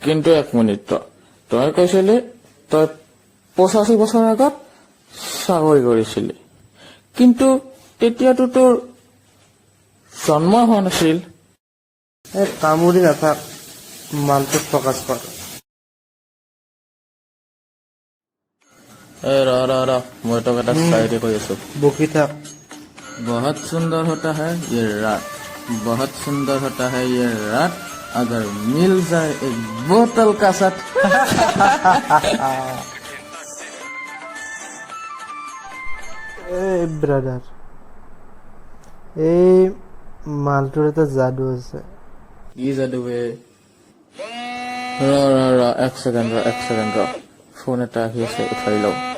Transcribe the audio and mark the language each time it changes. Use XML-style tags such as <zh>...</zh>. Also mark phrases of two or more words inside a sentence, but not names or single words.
<as>কিন্তু এক মিনিট তই কৈছিলি তই 85 বছৰ আগত চাকৰি কৰিছিলি, কিন্তু তেতিয়াতো তোৰ জন্ম হোৱা নাছিল। এই কামুৰি নাথাক, মালটোত ফকাচ কৰ। ৰ মই তোক এটা চাইৰি কৈ আছো। বকি থাক।</as> <hi>बहुत सुंदर होता है ये रात, बहुत सुंदर होता है ये रात, अगर मिल जाए एक बोतल का साथ।</hi> <as>এই ব্ৰাদাৰ, এই মালটোৰ এটা যাদু আছে। কি যাদু বে? এক ছেকেণ্ড ৰ ফোন এটা আহি আছে, উঠাই লওঁ।</as>